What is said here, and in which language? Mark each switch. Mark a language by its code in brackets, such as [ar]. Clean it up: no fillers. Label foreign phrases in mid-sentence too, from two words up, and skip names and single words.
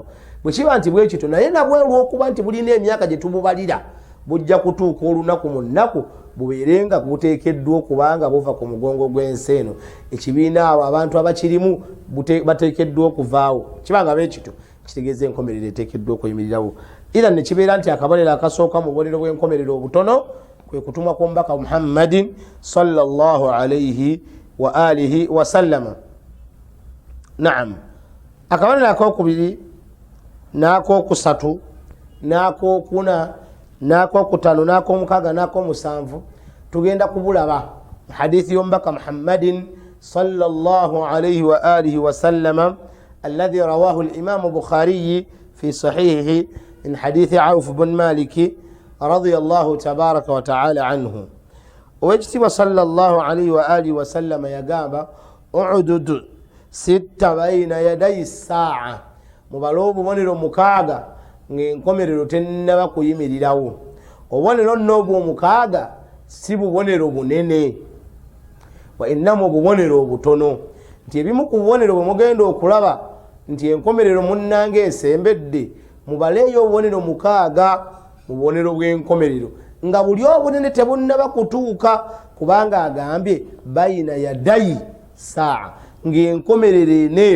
[lg] Bwe kiba nti bwe kityo naye nabwe olw'okuba nti bulina emyaka gye tububalira bujja kutuuka olunaku mu nnaku bubeerenga buteekeddwa okubanga buva ku mugongo gw'ensi eno. Ekibiina abo abantu abakirimu bateekeddwa okuvaawo, kibanga beekityo kitegeeza enkomerero eteekeddwa okuyimirirawo. Era ne kibeera nti akabonero akasooka mu bubonero bw'enkomerero obutono kwe kutumwa kw'omubaka Muhammadin [ar] صلى الله عليه وعلى آله وسلم. Naam, [lg] akabonero akokubiri n'akokusatu n'akokuna n'akokutaano n'akomukaaga n'akomusanvu tugenda kubulaba hadithi y'omubaka [ar] محمد صلى الله عليه وعلى آله وسلم الذي رواه الإمام البخاري في صحيحه من حديث عوف بن مالك رضي الله تبارك وتعالى عنه. Owekitiibwa صلى الله عليه وعلى آله وسلم yagamba اعدد ستا بين يدي الساعة, [lg] mubale obubonero 6 ng'enkomerero tennaba kuyimirirawo. Obubonero nno obw'omukaaga si bubonero bunene, [ar] وإنما [lg] bubonero obutono, nti ebimu ku bubonero bwe mugenda okulaba nti enkomerero munnange esembedde, mubaleeyo obubonero 6 mu bubonero bw'enkomerero nga buli obunene tebunnaba kutuuka, kubanga agambye [ar] بين يدي الساعة, [lg] ng'enkomerero eneetera.